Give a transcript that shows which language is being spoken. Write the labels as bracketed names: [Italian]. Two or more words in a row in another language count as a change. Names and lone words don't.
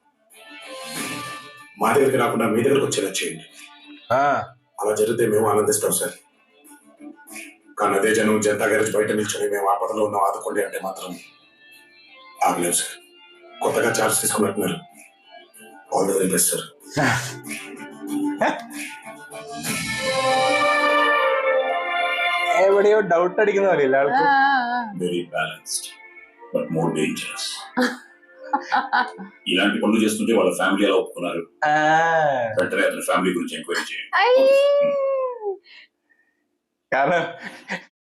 [Telugu] మా దగ్గరికి రాకుండా మీ దగ్గరకు వచ్చేలా చేయండి. అలా జరిగితే మేము ఆనందిస్తాం సార్. కానీ అదే జనం జనతా గ్యారేజ్ బయట నిల్చొని మేము ఆపదలో ఉన్నాం ఆదుకోండి అంటే మాత్రం ఆగలేము సార్. కొత్తగా చార్జ్ తీసుకున్నట్టున్నారు. [English] all the very best [Telugu] సార్. [Malayalam] എവിടെയോ ഡൗട്ട് അടിക്കുന്ന പോലെ ആൾക്ക്. [English] very balanced but more dangerous. [Telugu] ఇలాంటి పనులు చేస్తుంటే వాళ్ళ ఫ్యామిలీ ఎలా ఒప్పుకున్నారు? వెంటనే అతని ఫ్యామిలీ గురించి ఎంక్వైరీ చేయండి. [Malayalam] കാരണം